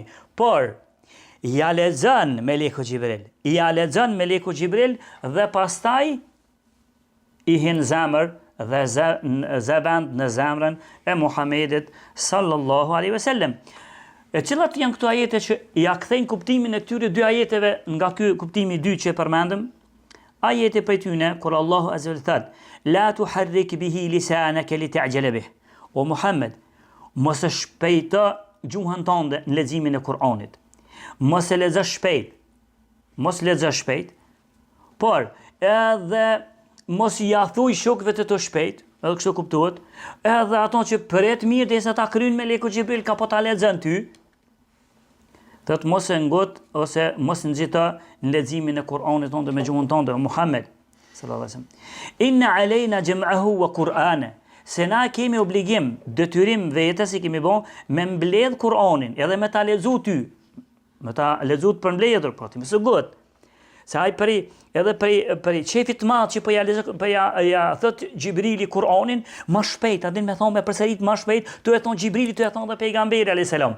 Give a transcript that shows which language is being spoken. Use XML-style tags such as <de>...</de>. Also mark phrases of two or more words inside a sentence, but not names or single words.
<sq>Por ja lexon meleku Xhibril dhe pastaj i hin zemër dhe zëvend në zemrën e Muhamedit</sq> <ar>صلى الله عليه وسلم.</ar> <sq>E cilat janë këto ajete që ja kthejnë kuptimin e këtyre dy ajeteve nga ky kuptimi i dytë që e përmendëm? Ajete prej tyne kur Allahu</sq> <ar>عز وجل لا تحرك به لسانك لتعجل به.</ar> <sq>O Muhammed, mos e shpejto gjuhën tënde në leximin e Kur'anit. Mos e lexo shpejt. Por edhe mos i thuj shokëve të shpejt, edhe kështu kuptohet, edhe ato që pret mirë derisa ta kryjnë meleku Xhibril ka po ta lexon ty. Thot mos e ngot ose mos nxito në leximin e Kur'anit tonë me gjuhën tonë Muhammed</sq> <ar>صلى الله عليه وسلم. إن علينا جمعه وقرآنه.</ar> <sq>Se na kemi obligim, detyrim vetes i kemi bën me mbledh Kur'anin, edhe me ta lexu ty. Me ta lexu të përmbledhur, po ti më së gut. Se ai për çefit të madh që po ja thot Xhibrili Kur'anin më shpejt, a din me thonë me përsërit më shpejt, tu e thon Xhibrili, tu e thon dhe pejgamberi</sq> <ar>عليه السلام.</ar>